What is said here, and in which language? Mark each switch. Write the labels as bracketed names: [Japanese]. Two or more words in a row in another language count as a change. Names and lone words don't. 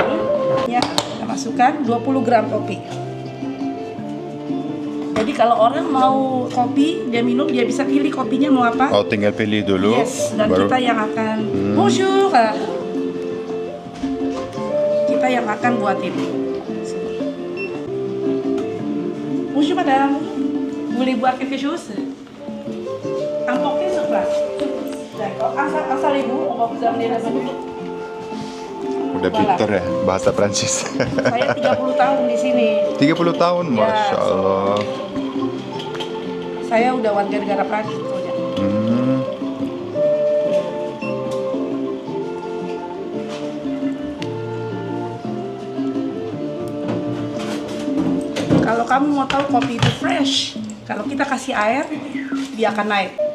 [Indonesian] Ya, kita masukkan 20 gram kopi. Jadi kalau orang mau kopi, dia minum, dia bisa pilih kopinya mau apa. Oh, tinggal pilih dulu. Yes, dan kita yang akan bonjour. Kita yang akan buatin. [French] Bonjour madame. [Indonesian] Boleh buat [French] quelque chose? Emportez sur place. D'accord. Installez-vous, on va vous amener la menu. [Indonesian] Udah pinter ya bahasa Prancis. Saya 30 tahun di sini. 30 tahun, Ya, [Arabic] ما شاء الله. [Indonesian] Saya udah warga negara Prancis sebetulnya. Kalau kamu mau tahu kopi itu fresh, kalau kita kasih air, dia akan naik.